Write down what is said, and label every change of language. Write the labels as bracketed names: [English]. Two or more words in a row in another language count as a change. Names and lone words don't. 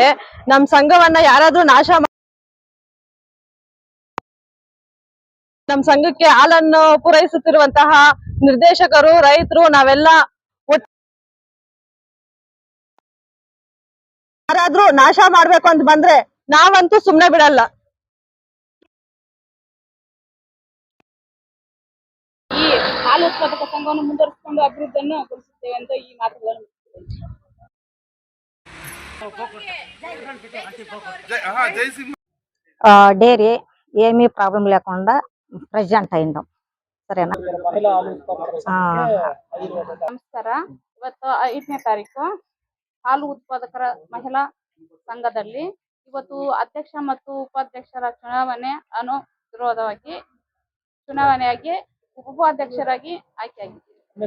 [Kannada] ನಮ್ ಸಂಘವನ್ನ ಯಾರಾದ್ರೂ ನಮ್ ಸಂಘಕ್ಕೆ ಹಾಲನ್ನು ಪೂರೈಸುತ್ತಿರುವಂತಹ ನಿರ್ದೇಶಕರು, ರೈತರು, ನಾವೆಲ್ಲ ಯಾರಾದ್ರೂ ನಾಶ ಮಾಡ್ಬೇಕು ಅಂತ ಬಂದ್ರೆ ನಾವಂತೂ ಸುಮ್ನೆ ಬಿಡಲ್ಲ. ಈ ಹಾಲು ಉತ್ಪಾದಕ ಸಂಘವನ್ನು ಮುಂದುವರಿಸಿಕೊಂಡು ಅಭಿವೃದ್ಧಿಯನ್ನು ಗೊಳಿಸುತ್ತೇವೆ ಅಂತ ಈ ಮಾತುಗಳನ್ನು [Telugu] డైరీ ఏమీ ప్రాబ్లం లేకుండా ప్రెసిడెంట్ అయిందాం. సరేనా? [Kannada] ನಮಸ್ಕಾರ. ಇವತ್ತು 5ನೇ ತಾರೀಕು ಹಾಲು ಉತ್ಪಾದಕರ ಮಹಿಳಾ ಸಂಘದಲ್ಲಿ ಇವತ್ತು ಅಧ್ಯಕ್ಷ ಮತ್ತು ಉಪಾಧ್ಯಕ್ಷರ ಚುನಾವಣೆಯಾಗಿ ಉಪಾಧ್ಯಕ್ಷರಾಗಿ ಆಯ್ಕೆಯಾಗಿದ್ದೀವಿ.